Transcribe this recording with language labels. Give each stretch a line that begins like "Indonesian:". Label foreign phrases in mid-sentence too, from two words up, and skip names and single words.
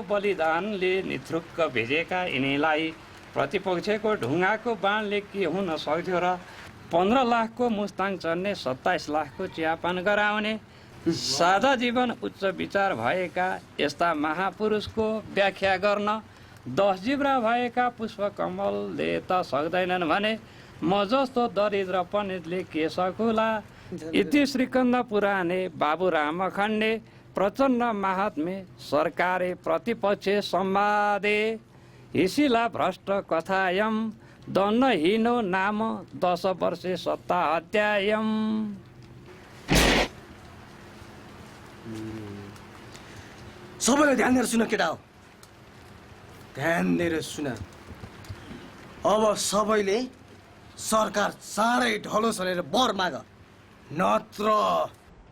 Nepali: बलिदानले निथ्रुक्क भेजेका यिनीलाई प्रतिपक्षको ढुङ्गाको बाणले के हुन सक्थ्यो र 15 लाखको मुस्ताङ चढ्ने 27 लाखको चियापान गराउने सादा जीवन उच्च विचार भएका यस्ता महापुरुषको व्याख्या गर्न 10 जिब्रा भएका पुष्पकमलले त सक्दैनन् भने म जस्तो दरिद्र पण्डितले के सकुला।
Sanskrit: इति श्रीकन्द पुराणे बाबुराम खण्डे प्रचण्ड महात्मे सरकारे प्रतिपक्ष संवादे हिसिला भ्रष्ट कथायम दण्डहीनो नाम 10 वर्षे सत्ता हत्यायम।
Nepali: सबैले ध्यान दिएर सुन केटा हो, ध्यान दिएर सुन। अब सबैले सरकार चाँडै ढलो सरेर बर माग, नत्र